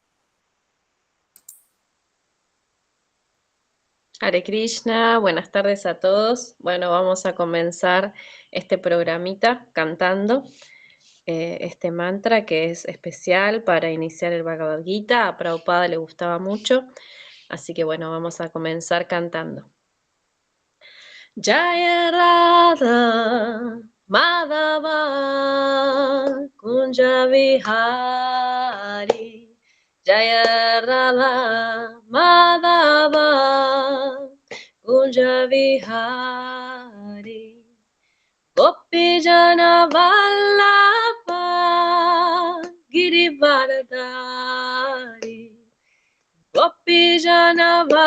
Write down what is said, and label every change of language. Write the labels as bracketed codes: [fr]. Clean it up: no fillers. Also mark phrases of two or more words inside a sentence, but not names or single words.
[sa] Hare Krishna, [es] buenas tardes a todos. Bueno, vamos a comenzar este programita cantando este mantra que es especial para iniciar el Bhagavad Gita. A Prabhupada le gustaba mucho, así que bueno, vamos a comenzar cantando. [sa] Jaya Radha Madhava Kunja Vihari Jaya Radha Madhava Kunja Vihari Gopi Jana Vallabha Girivaradari Gopi Jana